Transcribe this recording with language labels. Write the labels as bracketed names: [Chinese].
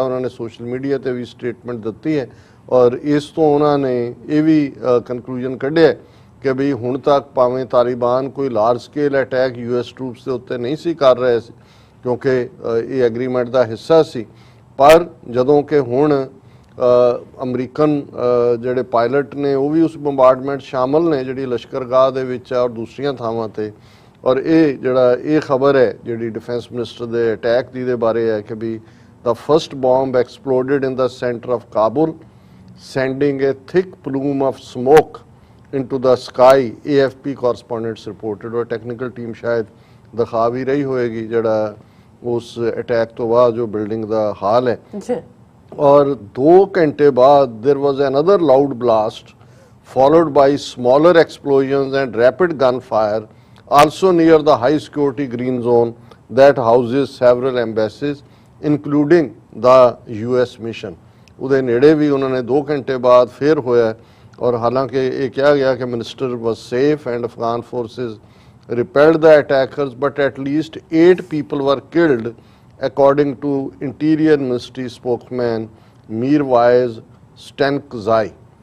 [Punjabi] ਉਹਨਾਂ ਨੇ social media ਤੇ ਵੀ ਸਟੇਟਮੈਂਟ ਦਿੱਤੀ ਹੈ ਔਰ ਇਸ ਤੋਂ ਉਹਨਾਂ ਨੇ ਇਹ ਵੀ ਕਨਕਲੂਜਨ ਕੱਢਿਆ ਕਿ ਵੀ ਹੁਣ ਤੱਕ ਭਾਵੇਂ ਤਾਲਿਬਾਨ ਕੋਈ large scale attack US troops ਦੇ ਉੱਤੇ ਨਹੀਂ ਸੀ ਕਰ ਰਹੇ ਸੀ ਕਿਉਂਕਿ ਇਹ ਐਗਰੀਮੈਂਟ ਦਾ ਹਿੱਸਾ ਸੀ, ਪਰ ਜਦੋਂ ਕਿ ਹੁਣ ਅਮਰੀਕਨ ਜਿਹੜੇ ਪਾਇਲਟ ਨੇ ਉਹ ਵੀ ਉਸ ਬੰਬਾਰਡਮੈਂਟ ਸ਼ਾਮਲ ਨੇ ਜਿਹੜੀ ਲਸ਼ਕਰਗਾਹ ਦੇ ਵਿੱਚ ਔਰ ਦੂਸਰੀਆਂ ਥਾਵਾਂ ਤੇ। ਔਰ ਇਹ ਜਿਹੜਾ ਇਹ ਖਬਰ ਹੈ ਜਿਹੜੀ ਡਿਫੈਂਸ ਮਿਨਿਸਟਰ ਦੇ ਅਟੈਕ ਦੀ ਦੇ ਬਾਰੇ ਹੈ ਕਿ ਵੀ [English] the first bomb exploded in the center of Kabul, sending a thick plume of smoke into the sky, AFP correspondents reported। [Hindi] और टेक्निकल टीम शायद दिखा भी रही होएगी जड़ा उस अटैक तो बाद जो बिल्डिंग का हाल है। और 2 घंटे बाद [English] there was another loud blast followed by smaller explosions and rapid gunfire also near the high security green zone that houses several embassies including the US mission। [Punjabi] ਉਹਦੇ ਨੇੜੇ ਵੀ ਉਹਨਾਂ ਨੇ 2 ਘੰਟੇ ਬਾਅਦ ਫਿਰ ਹੋਇਆ ਔਰ ਹਾਲਾਂਕਿ ਇਹ ਕਿਹਾ ਗਿਆ ਕਿ [English] Minister was safe and Afghan forces repelled the attackers, but at least 8 people were killed according to Interior Ministry spokesman Mirwais Stankzai।